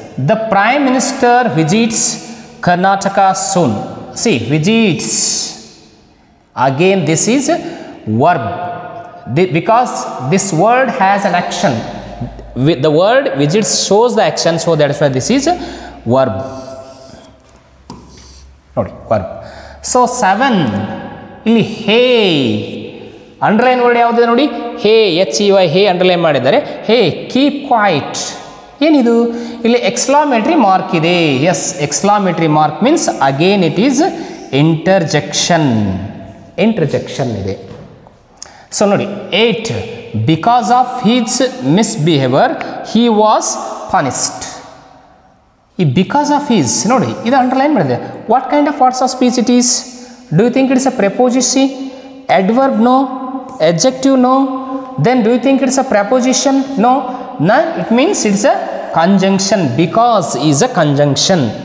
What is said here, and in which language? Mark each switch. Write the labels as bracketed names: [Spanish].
[English] The Prime Minister visits Karnataka soon. See, visits. Again this is verb. Because this word has an action. The word visits shows the action, so that is why this is verb. [Kannada] ನೋಡಿ verb. So 7 ಇಲ್ಲಿ ಹೇ underline word ಯಾವುದು ನೋಡಿ, ಹೇ HEY ಹೇ underline ಮಾಡಿದ್ದಾರೆ. [English] hey keep quiet, [Kannada] ಏನಿದು ಇಲ್ಲಿ ಎಕ್ಸ್ಕ್ಲಾಮೇಟರಿ mark ಇದೆ. [English] Yes, exclamatory mark means again it is interjection. Interjection ಇದೆ. So ನೋಡಿ 8 because of his misbehaviour he was punished. [Kannada] ಈ [English] because of his [Kannada] ನೋಡಿ ಇದು ಅಂಡರ್ಲೈನ್ ಮಾಡಿದೆ. [English] What kind of parts of speech it is? Do you think it's a preposition? adverb no, adjective no, then do you think it's a preposition? No, no, it means it's a conjunction. Because is a conjunction.